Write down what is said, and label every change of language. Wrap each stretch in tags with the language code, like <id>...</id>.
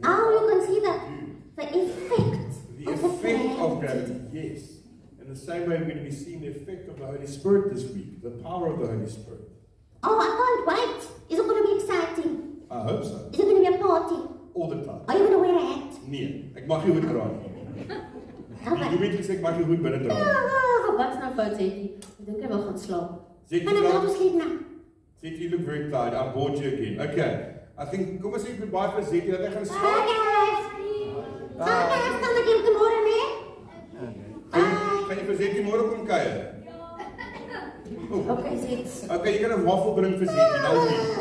<en>Oh, you can see the effect. The effect of gravity, yes. In the same way, we're going to be seeing the effect of the Holy Spirit this week, the power of the Holy Spirit. Oh, I can't wait. Is it going to be exciting? I hope so. Is it going to be a party? All the time. Are you going to wear a hat?</en> <af>Nee, ek mag nie hoed dra nie. Jy weet gesê ek mag nie hoed binne dra nie. Wat's nou fout, Zeki? Ek dink hy wil gaan slaap. Zeki,</af> <en>And I'm going to sleep now. Zeki, you look very tired. I bored you again. Okay. I think,</en> <af>kom ons sê</af> <en>goodbye vir Zeki,</en> <af>dat hy gaan</af> <en>Bye,</en> <af>slaap.</af> <en>guys. Bye, guys. Come again tomorrow, man. Bye.</en> <af>Gaan jy vir Zeki môre kom kuier?</af> <en>Okay, Zets.</en> <af>Okay, jy kan 'n waffel bring vir Zetjie, nou nie.</af>